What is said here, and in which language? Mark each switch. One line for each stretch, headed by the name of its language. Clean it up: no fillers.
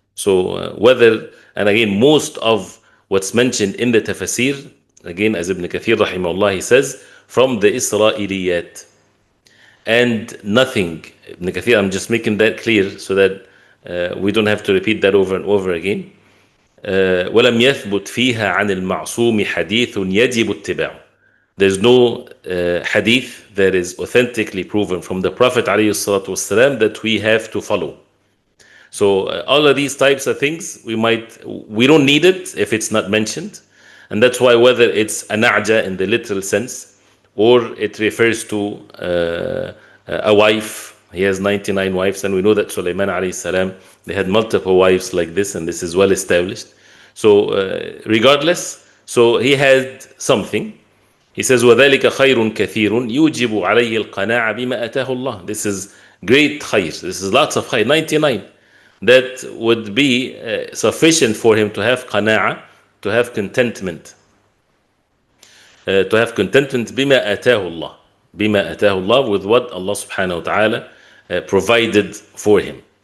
English: So whether, and again, most of what's mentioned in the tafsir, again, as Ibn Kathir rahimahullah, he says, from the Isra'iliyat. And nothing, Ibn Kathir, I'm just making that clear so that we don't have to repeat that over and over again.
Arabic: ولم يثبت فيها عن المعصوم حديث يجب اتباعه.
English: There's no hadith that is authentically proven from the Prophet ﷺ that we have to follow. So all of these types of things, we don't need it if it's not mentioned. And that's why whether it's a na'ja in the literal sense, or it refers to a wife, he has 99 wives, and we know that Sulaiman alayhi salam, they had multiple wives like this, and this is well established. So regardless, so he had something. He says,
Arabic: وَذَلِكَ خَيْرٌ كَثِيرٌ يُوجِبُ عَلَيْهِ الْقَنَاعَ بِمَا أَتَاهُ اللَّهِ.
English: This is great khayr. This is lots of khayr. 99. That would be sufficient for him to have qana'a, to have contentment. To have contentment
Arabic: بِمَا أَتَاهُ اللَّهِ. بِمَا أَتَاهُ اللَّهِ,
English: with what Allah subhanahu wa ta'ala provided for him.